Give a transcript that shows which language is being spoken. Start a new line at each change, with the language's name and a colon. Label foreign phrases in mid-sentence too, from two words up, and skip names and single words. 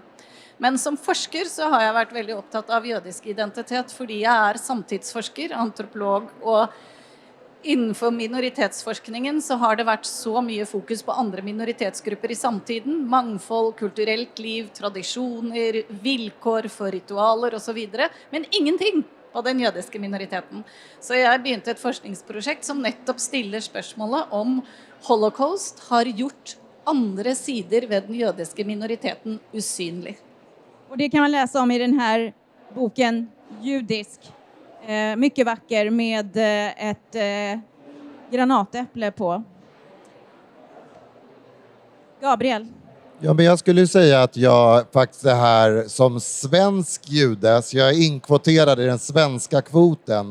Norwegian: Men som forsker så har jeg vært veldig opptatt av jødisk identitet fordi jeg er samtidsforsker, antropolog, og innenfor minoritetsforskningen så har det vært så mye fokus på andre minoritetsgrupper i samtiden, mangfold, kulturelt liv, tradisjoner, vilkår for ritualer og så videre, men ingenting på den jødiske minoriteten. Så jeg begynte et forskningsprosjekt som nettopp stiller spørsmålet om holocaust har gjort andre sider ved den jødiske minoriteten usynlig.
Swedish: Och det kan man läsa om i den här boken Judisk. Mycket vacker med ett granatäpple på. Gabriel. Ja, men jag skulle säga att jag faktiskt är här som svensk jude, så jag är inkvoterad i den svenska kvoten.